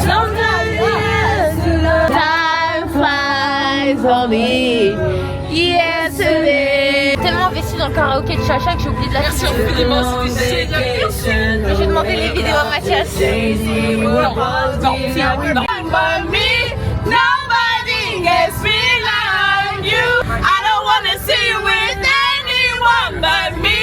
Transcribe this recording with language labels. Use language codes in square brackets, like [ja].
[en] Sometimes time flies only yesterday. [fr] Tellement investi dans le karaoké de Chacha que j'ai oublié de la Merci infiniment, c'était génial. Mais j'ai demandé les vidéos à Mathias. Non. [en] But me, nobody gets me like you. I don't wanna see you with anyone but me.